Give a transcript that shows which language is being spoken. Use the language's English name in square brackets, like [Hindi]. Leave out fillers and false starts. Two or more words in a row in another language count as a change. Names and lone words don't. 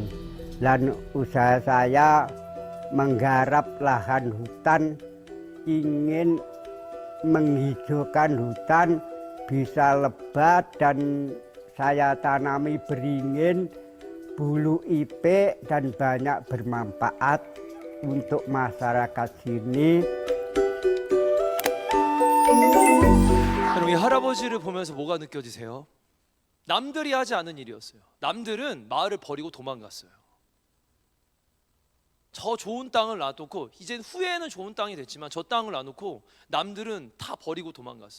[Indonesian] Dan usaha saya menggarap lahan hutan, ingin menghijaukan hutan bisa lebat, dan saya tanami beringin, bulu ipe, dan banyak bermanfaat untuk masyarakat sini. [Korean] 여러분, 이 할아버지를 보면서 뭐가 느껴지세요? 남들이 하지 않은 일이었어요. 남들은 마을을 버리고 도망갔어요. 저 좋은 땅을 놔두고, 이젠 후회는 좋은 땅이 됐지만 저 땅을 놔놓고 남들은 다 버리고 도망갔어요.